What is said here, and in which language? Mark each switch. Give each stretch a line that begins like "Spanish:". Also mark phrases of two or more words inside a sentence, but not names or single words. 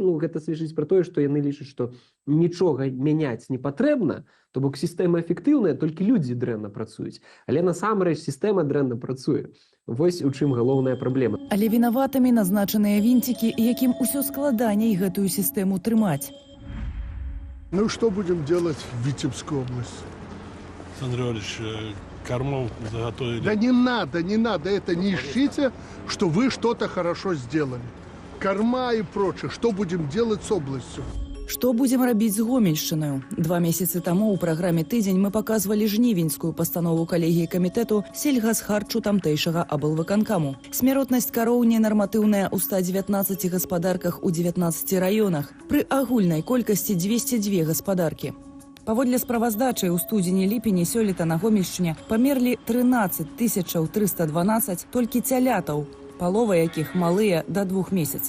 Belarusian: Ну, гэта сведчыць пра тое, што яны лічаць, што нічога мяняць не патрэбна, то бок сістэма эфектыўная, толькі людзі дрэнна працуюць. Але насамрэч сістэма дрэнна працуе. Вось у чым галоўная праблема. Але вінаватымі назначаныя вінцікі, якім усё складаней гэтую сістэму трымаць. Ну,
Russian: что будем делать в Витебской области? Александр Иванович, кормов заготовили. Да не надо, это не ищите, что вы что-то хорошо сделали. Корма и прочее, что будем делать с областью?
Belarusian: Што будзем рабіць з Гомельшчынаю? 2 месяцы таму ў праграме «Тыдзень» мы паказвалі жнівеньскую пастанову калегіі камітэту сельгасхарчу тамтэйшага аблвыканкаму. Смяротнасць кароў ненарматыўная ў 119 гаспадарках у 19 раёнах. Пры агульнай колькасці 202 гаспадаркі. Паводле справаздачы ў студзені-ліпені сёлета на Гомельшчыне памерлі 13 312 толькі цялятаў, палова якіх малыя да 2 месяцаў.